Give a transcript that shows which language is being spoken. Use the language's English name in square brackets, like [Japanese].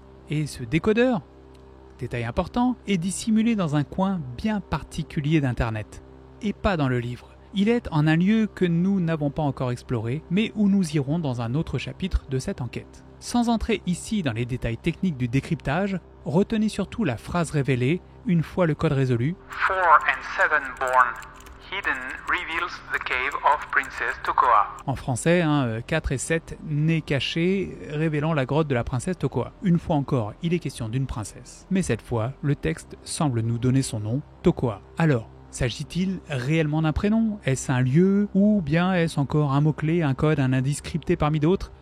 [French] Et ce décodeur, détail important, est dissimulé dans un coin bien particulier d'Internet, et pas dans le livre. Il est en un lieu que nous n'avons pas encore exploré, mais où nous irons dans un autre chapitre de cette enquête. Sans entrer ici dans les détails techniques du décryptage, retenez surtout la phrase révélée une fois le code résolu. [English] 4 and 7 born hidden reveals the cave of Princess Tokoa. [French] En français, 4 et 7 nés cachés révélant la grotte de la princesse Tokoa. Une fois encore, il est question d'une princesse. Mais cette fois, le texte semble nous donner son nom, Tokoa. Alors, s'agit-il réellement d'un prénom? Est-ce un lieu? Ou bien est-ce encore un mot-clé, un code, un indice crypté parmi d'autres?